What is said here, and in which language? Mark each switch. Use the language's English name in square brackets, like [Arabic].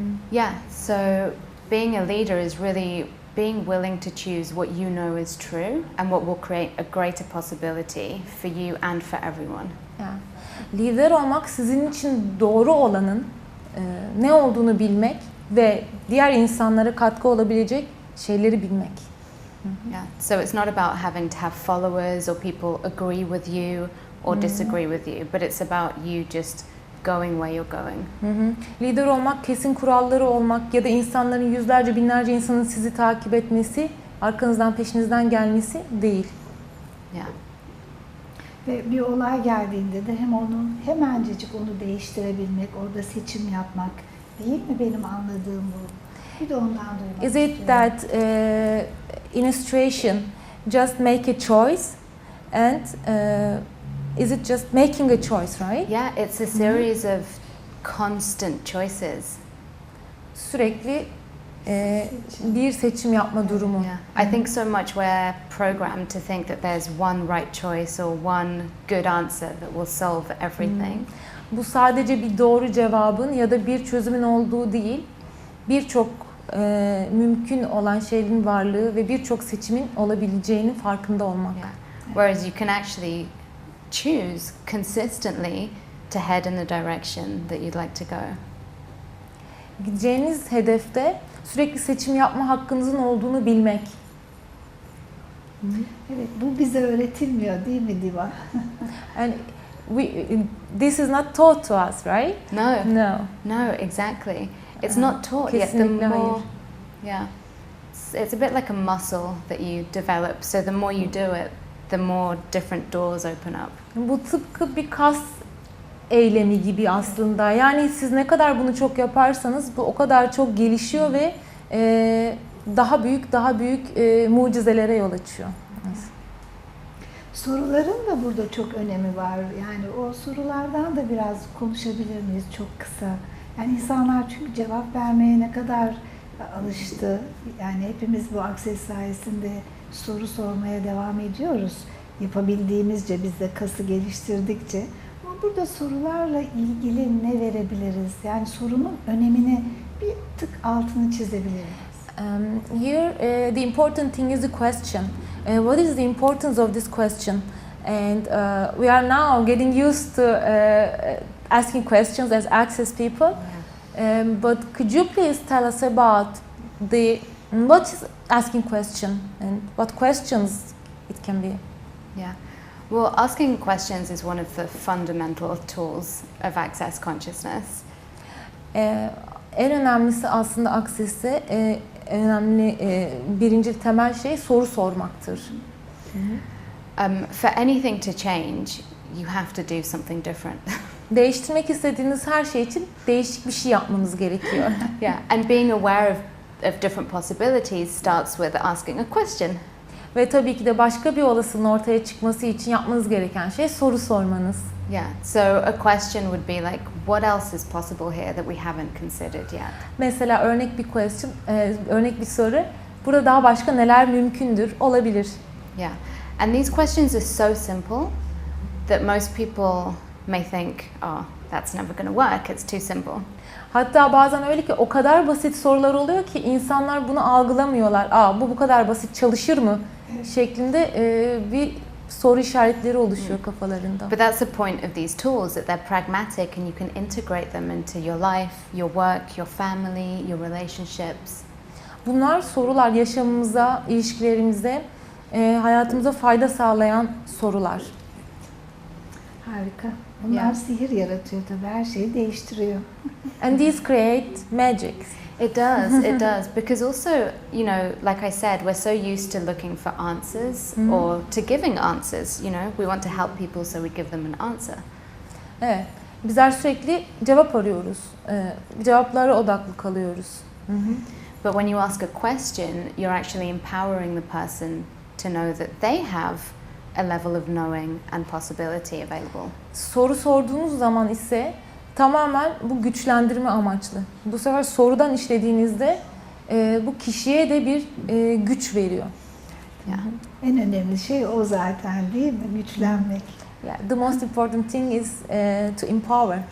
[English] Yeah, so being a leader is really being willing to choose what you know is true and what will create a greater possibility for you and for everyone. Yeah. [Turkish] Lider olmak sizin için doğru olanın ne olduğunu bilmek ve diğer insanlara katkı olabilecek şeyleri bilmek. [English] Yeah. So it's not about having to have followers or people agree with you or disagree with you, but it's about you just going where you're going. [Turkish] Lider olmak, kesin kuralları olmak ya da insanların yüzlerce, binlerce insanın sizi takip etmesi, arkanızdan, peşinizden gelmesi değil. [English] Yeah. [Turkish] Ve bir olay geldiğinde de hemencecik onu değiştirebilmek, orada seçim yapmak değil mi benim anladığım bu? Bir de ondan duymak [English] Is it that in a situation just make a choice and is it just making a choice, right? Yeah, it's a series of constant choices. [Turkish] Sürekli bir seçim yapma durumu. [English] Yeah. I think so much we're programmed to think that there's one right choice or one good answer that will solve everything. [Turkish] Bu sadece bir doğru cevabın ya da bir çözümün olduğu değil, birçok mümkün olan şeyin varlığı ve birçok seçimin olabileceğinin farkında olmak. [English] Yeah. Whereas you can actually choose consistently to head in the direction that you'd like to go. [Turkish] Gideceğiniz hedefte sürekli seçim yapma hakkınızın olduğunu bilmek. Evet, bu bize öğretilmiyor değil mi Diva? [English] And this is not taught to us, right? No. No. No, exactly. It's not taught yet. The [Turkish] Kesinlikle [English] more, [Turkish] hayır. [English] yeah, it's a bit like a muscle that you develop. So the more you do it, the more different doors open up. [Turkish] Bu tıpkı bir kas eylemi gibi aslında. Yani siz ne kadar bunu çok yaparsanız bu o kadar çok gelişiyor ve daha büyük mucizelere yol açıyor. Soruların da burada çok önemi var. Yani o sorulardan da biraz konuşabilir miyiz çok kısa? Yani insanlar çünkü cevap vermeye ne kadar alıştı. Yani hepimiz bu Access sayesinde soru sormaya devam ediyoruz. Yapabildiğimizce, biz de kası geliştirdikçe. Ama burada sorularla ilgili ne verebiliriz? Yani sorunun önemini bir tık altını çizebiliriz. [English] Here, the important thing is the question. What is the importance of this question? And we are now getting used to asking questions as Access people. But could you please tell us about what is asking question and what questions it can be? Yeah. Well, asking questions is one of the fundamental tools of Access consciousness. [Turkish] En önemlisi aslında Access'te önemli birinci temel şey soru sormaktır. [English] For anything to change, you have to do something different. [Turkish] Değiştirmek istediğiniz her şey için değişik bir şey yapmanız gerekiyor. [English] Yeah, and being aware of different possibilities starts with asking a question. [Turkish] Ve tabii ki de başka bir olasılığın ortaya çıkması için yapmanız gereken şey soru sormanız. [English] Yeah, so a question would be like, what else is possible here that we haven't considered yet? [Turkish] Mesela örnek bir soru. Burada daha başka neler mümkündür, olabilir. [English] Yeah, and these questions are so simple that most people may think, oh, that's never going to work, it's too simple. [Turkish] Hatta bazen öyle ki o kadar basit sorular oluyor ki insanlar bunu algılamıyorlar. Bu kadar basit çalışır mı? Şeklinde bir soru işaretleri oluşuyor kafalarında. [English] But that's the point of these tools, that they're pragmatic and you can integrate them into your life, your work, your family, your relationships. [Turkish] Bunlar sorular yaşamımıza, ilişkilerimize, hayatımıza fayda sağlayan sorular. Harika. Bunlar sihir yaratıyor tabii, her şeyi değiştiriyor. [English] And these create magic. It does, it does. Because also, you know, like I said, we're so used to looking for answers or to giving answers, you know. We want to help people, so we give them an answer. [Turkish] Evet. Bizler sürekli cevap arıyoruz. Cevaplara odaklı kalıyoruz. [English] But when you ask a question, you're actually empowering the person to know that they have a level of knowing and possibility available. [Turkish] Soru sorduğunuz zaman ise tamamen bu güçlendirme amaçlı. Bu sefer sorudan işlediğinizde bu kişiye de bir güç veriyor. [English] Yeah. [Turkish] En önemli şey o zaten değil mi? Güçlenmek. [English] Yeah, the most important thing is to empower.